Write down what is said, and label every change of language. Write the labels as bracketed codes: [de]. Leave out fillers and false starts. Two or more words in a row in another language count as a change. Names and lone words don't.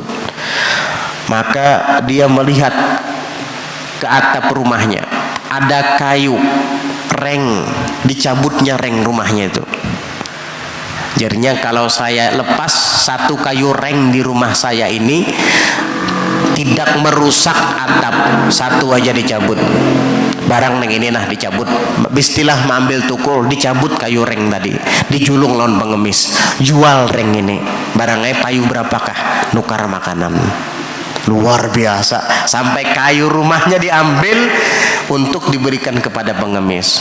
[id] Maka dia melihat ke atap rumahnya, ada kayu reng, dicabutnya reng rumahnya itu. Jadinya kalau saya lepas satu kayu reng di rumah saya ini tidak merusak atap, satu aja dicabut. [bjn] Barang neng ini nah dicabut, bistilah mengambil tukul, dicabut kayu reng tadi, dijulung lawan pengemis, jual reng ini, barangnya payu berapakah, nukar makanan. [id] Luar biasa, sampai kayu rumahnya diambil untuk diberikan kepada pengemis.